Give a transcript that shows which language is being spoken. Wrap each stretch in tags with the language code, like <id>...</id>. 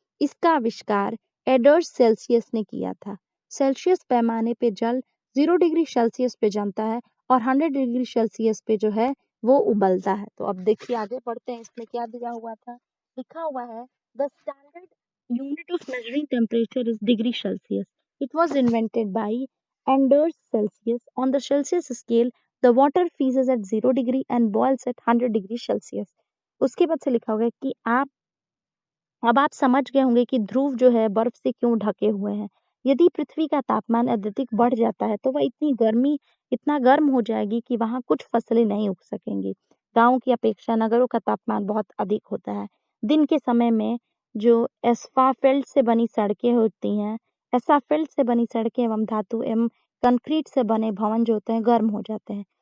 <hi>इसका आविष्कार aiders Celsius ने किया था। सेल्सियस पैमाने पे जल 0 डिग्री सेल्सियस पे जमता है और 100 डिग्री सेल्सियस पे जो है वो उबलता है। तो अब देखिए आगे बढ़ते हैं, इसमें क्या दिया हुआ था, लिखा हुआ है</hi> <en>The standard unit of measuring temperature is degree Celsius. It was invented by Anders Celsius. On the Celsius scale The water freezes at 0 degree and boils at 100 degree Celsius.</en> <hi>उसके बाद से लिखा होगा कि अब आप समझ गए होंगे कि ध्रुव जो है बर्फ से क्यों ढके हुए हैं। यदि पृथ्वी का तापमान अत्यधिक बढ़ जाता है तो वह इतना गर्म हो जाएगी कि वहां कुछ फसलें नहीं उग सकेंगी। गांव की अपेक्षा नगरों का तापमान बहुत अधिक होता है। दिन के समय में जो एस्फाल्ट से बनी सड़कें होती हैं, एस्फाल्ट से बनी सड़कें एवं धातु एवं कंक्रीट से बने भवन जो होते हैं गर्म हो जाते हैं।</hi>